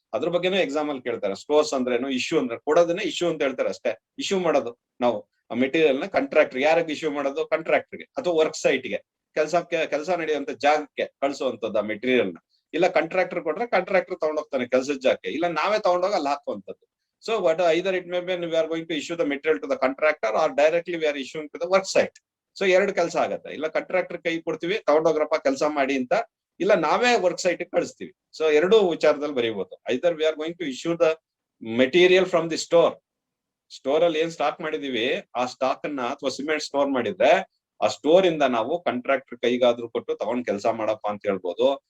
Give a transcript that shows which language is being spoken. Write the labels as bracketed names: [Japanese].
[Kannada] ಅದ್ರ ಬಗ್ಗೆನೂ ಎಕ್ಸಾಮ್ ಅಲ್ಲಿ ಕೇಳ್ತಾರೆ. ಸ್ಟೋರ್ಸ್ ಅಂದ್ರೇನು, ಇಶ್ಯೂ ಅಂದ್ರೆ ಕೊಡೋದನ್ನ ಇಶ್ಯೂ ಅಂತ ಹೇಳ್ತಾರೆ ಅಷ್ಟೇ. ಇಶ್ಯೂ ಮಾಡೋದು ನಾವು ಆ ಮೆಟೀರಿಯಲ್ ನ ಕಾಂಟ್ರಾಕ್ಟರ್. ಯಾರಿಗೆ ಇಶ್ಯೂ ಮಾಡೋದು? ಕಾಂಟ್ರಾಕ್ಟರ್ಗೆ ಅಥವಾ ವರ್ಕ್ ಸೈಟ್ಗೆ, ಕೆಲಸ ನಡೆಯುವಂತ ಜಾಗಕ್ಕೆ ಕಳಿಸುವಂತದ್ದು ಆ ಮೆಟೀರಿಯಲ್ ನ. ಇಲ್ಲ ಕಾಂಟ್ರಾಕ್ಟರ್ ಕೊಟ್ರೆ ಕಾಂಟ್ರಾಕ್ಟರ್ ತಗೊಂಡೋಗ್ತಾನೆ ಕೆಲಸದ ಜಾಗಕ್ಕೆ, ಇಲ್ಲ ನಾವೇ ತಗೊಂಡೋಗಿ ಅಲ್ಲಿ ಹಾಕುವಂತದ್ದು. [English] So what either it may be we are going to issue the material to the contractor or directly we are issuing to the work site. [Kannada] So ಎರಡು ಕೆಲಸ ಆಗತ್ತೆ. ಇಲ್ಲ ಕಾಂಟ್ರಾಕ್ಟರ್ ಕೈ ಕೊಡ್ತೀವಿ, ತಗೊಂಡೋಗ್ರಪ್ಪ ಕೆಲಸ ಮಾಡಿ ಅಂತ, ಇಲ್ಲ ನಾವೇ ವರ್ಕ್ ಸೈಟ್ ಕಳಿಸ್ತೀವಿ. ಸೊ ಎರಡು ವಿಚಾರದಲ್ಲಿ ಬರೀಬಹುದು. [English] either we are going to issue the material from the store [Kannada] ಅಲ್ಲಿ ಏನ್ ಸ್ಟಾಕ್ ಮಾಡಿದೀವಿ ಆ ಸ್ಟಾಕ್ ಅನ್ನ, ಅಥವಾ ಸಿಮೆಂಟ್ ಸ್ಟೋರ್ ಮಾಡಿದ್ರೆ ಆ ಸ್ಟೋರ್ ಇಂದ ನಾವು ಕಾಂಟ್ರಾಕ್ಟರ್ ಕೈಗಾದ್ರೂ ಕೊಟ್ಟು ತಗೊಂಡ್ ಕೆಲಸ ಮಾಡಪ್ಪ ಅಂತ ಹೇಳ್ಬೋದು.